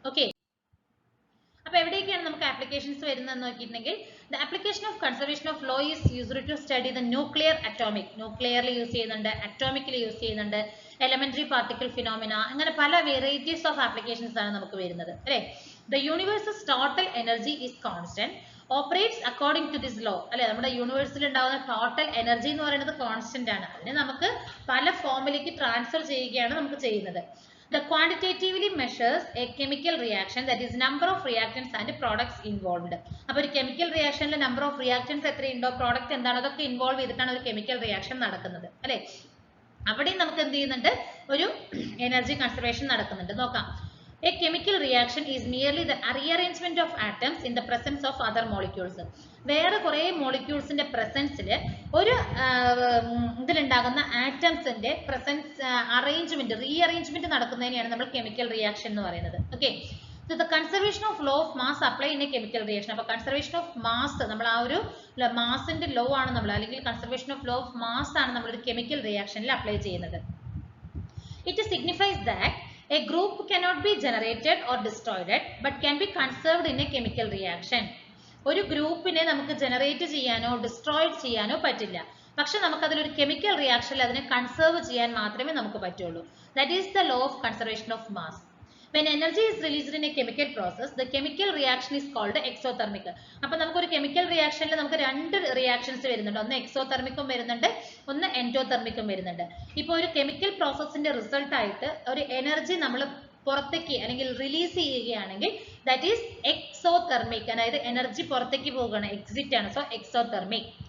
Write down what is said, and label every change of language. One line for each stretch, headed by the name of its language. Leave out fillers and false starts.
Malayalam: Okay, അപ്പൊ എവിടെയൊക്കെയാണ് നമുക്ക് ആപ്ലിക്കേഷൻസ് വരുന്നത് നോക്കിയിട്ടുണ്ടെങ്കിൽ,
English: the application of conservation of law is used to study the nuclear atomic,
Malayalam: ന്യൂക്ലിയറിൽ use ചെയ്യുന്നുണ്ട്, അറ്റോമിക്കിൽ use ചെയ്യുന്നുണ്ട്,
English: elementary particle phenomena,
Malayalam: അങ്ങനെ പല വെറൈറ്റീസ് ഓഫ് ആപ്ലിക്കേഷൻസ് ആണ് നമുക്ക് വരുന്നത് അല്ലെ.
English: the universe's total energy is constant, operates according to this law
Malayalam: അല്ലെ. നമ്മുടെ യൂണിവേഴ്സിൽ ഉണ്ടാവുന്ന ടോട്ടൽ എനർജി എന്ന് പറയുന്നത് കോൺസ്റ്റന്റ് ആണ്. അതിനെ നമുക്ക് പല ഫോമിലേക്ക് ട്രാൻസ്ഫർ ചെയ്യുകയാണ് നമുക്ക് ചെയ്യുന്നത്.
English: The quantitatively measures a chemical reaction, that is number of reactants and products involved.
Malayalam: അപ്പോൾ ഒരു chemical റിയാക്ഷനിൽ number of reactants എത്രയുണ്ടോ, product എന്താണോ, അതൊക്കെ ഇൻവോൾവ് ചെയ്തിട്ടാണ് ഒരു കെമിക്കൽ റിയാക്ഷൻ നടക്കുന്നത് അല്ലെ. അവിടെ നമുക്ക് എന്ത് ചെയ്യുന്നുണ്ട്, ഒരു എനർജി കൺസർവേഷൻ നടക്കുന്നുണ്ട്. നോക്കാം.
English: A chemical reaction is merely the rearrangement of atoms in the presence of other molecules.
Malayalam: വേറെ കുറെ മോളിക്യൂൾസിന്റെ പ്രസൻസിൽ ഒരു ഇതിലുണ്ടാകുന്ന ആറ്റംസിന്റെ പ്രസൻസ് അറേഞ്ച്മെന്റ്, റീഅറേഞ്ച്മെന്റ് നടക്കുന്നതിനെയാണ് നമ്മൾ കെമിക്കൽ റിയാക്ഷൻ എന്ന് പറയുന്നത്. Okay,
English: so the conservation of law of mass apply in a chemical reaction.
Malayalam: അപ്പോൾ conservation of mass, നമ്മൾ ആ ഒരു മാസിന്റെ ലോ ആണ് നമ്മൾ, അല്ലെങ്കിൽ conservation of law of mass ആണ് നമ്മൾ ഒരു കെമിക്കൽ റിയാക്ഷനിൽ അപ്ലൈ ചെയ്യുന്നത്.
English: It signifies that a group cannot be generated or destroyed but can be conserved in a chemical reaction.
Malayalam: ഒരു ഗ്രൂപ്പിനെ നമുക്ക് ജനറേറ്റ് ചെയ്യാനോ ഡിസ്ട്രോയ് ചെയ്യാനോ പറ്റില്ല, പക്ഷെ നമുക്ക് അതിലൊരു കെമിക്കൽ റിയാക്ഷനിൽ അതിനെ കൺസേർവ് ചെയ്യാൻ മാത്രമേ നമുക്ക് പറ്റുള്ളൂ.
English: That is the law of conservation of mass. When energy is released in a chemical process, the chemical reaction is called exothermic.
Malayalam: അപ്പോൾ നമുക്ക് ഒരു കെമിക്കൽ റിയാക്ഷനിൽ നമുക്ക് രണ്ട് റിയാക്ഷൻസ് വരുന്നുണ്ട്, ഒന്ന് എക്സോതെർമിക്കും വരുന്നുണ്ട്, ഒന്ന് എൻഡോതെർമിക്കും വരുന്നുണ്ട്. ഇപ്പോൾ ഒരു കെമിക്കൽ പ്രോസസ്സിന്റെ റിസൾട്ട് ആയിട്ട് ഒരു എനർജി നമ്മൾ പുറത്തേക്ക് അല്ലെങ്കിൽ റിലീസ് ചെയ്യുകയാണെങ്കിൽ
English: that is exothermic,
Malayalam: അതായത് എനർജി പുറത്തേക്ക് പോവുകയാണ്, എക്സിറ്റ് ആണ്. So exothermic.